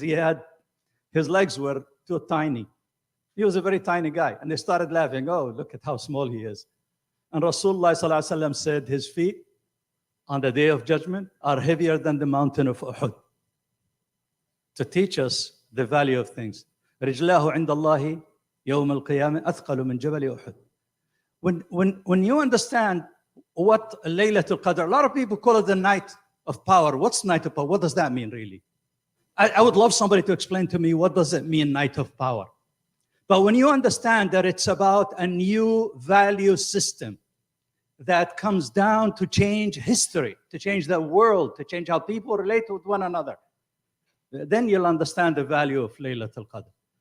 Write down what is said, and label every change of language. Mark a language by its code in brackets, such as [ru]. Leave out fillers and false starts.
[en] His legs were too tiny. He was a very tiny guy, and they started laughing. Oh, look at how small he is. And Rasulullah sallallahu alaihi wasallam said his feet on the day of judgment are heavier than the mountain of Uhud, to teach us the value of things. [ar] رجلاه عند الله يوم القيامة أثقل من جبل أحد. [en] When you understand what Laylatul Qadr, a lot of people call it the night of power. What's night of power? What does that mean really? I would love somebody to explain to me, what does it mean, night of power? But when you understand that it's about a new value system that comes down to change history, to change the world, to change how people relate with one another, then you'll understand the value of Laylatul Qadr.